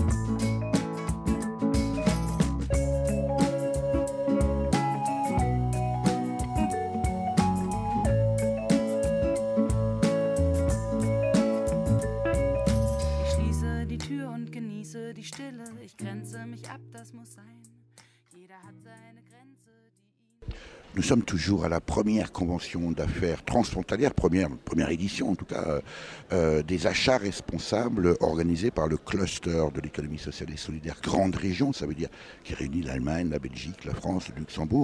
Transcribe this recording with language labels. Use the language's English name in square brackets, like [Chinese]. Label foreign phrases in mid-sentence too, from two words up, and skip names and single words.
[German] Ich schließe die Tür und genieße die Stille. Ich grenze mich ab, das muss sein. Jeder hat seine Grenze. [French] Nous sommes toujours à la première convention d'affaires transfrontalière, première édition en tout cas, des achats responsables organisés par le cluster de l'économie sociale et solidaire Grande Région, ça veut dire qui réunit l'Allemagne, la Belgique, la France, le Luxembourg.